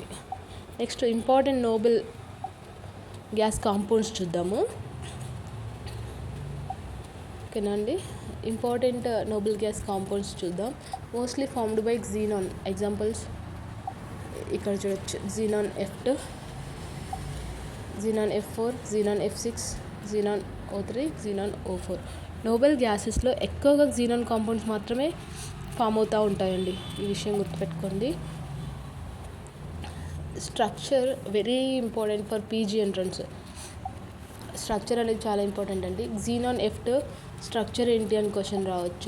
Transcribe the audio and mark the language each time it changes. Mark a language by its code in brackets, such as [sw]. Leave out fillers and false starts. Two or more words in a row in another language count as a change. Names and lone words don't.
[en] next important noble gas compounds చూద్దాము. [te] ఓకేనా అండి, [en] important noble gas compounds చూద్దాం. mostly formed by xenon. [te] ఎగ్జాంపుల్స్ ఇక్కడ చూడొచ్చు. [en] xenon F2, xenon F4, xenon F6, xenon O3, xenon O4. [te] నోబెల్ గ్యాసెస్లో ఎక్కువగా [en] xenon compounds [te] మాత్రమే ఫామ్ అవుతూ ఉంటాయండి. ఈ విషయం గుర్తుపెట్టుకోండి. [en] structure very important for PG entrance. [te] స్ట్రక్చర్ అనేది చాలా ఇంపార్టెంట్ అండి. [en] xenon F2 structure [te] ఏంటి అని క్వశ్చన్ రావచ్చు.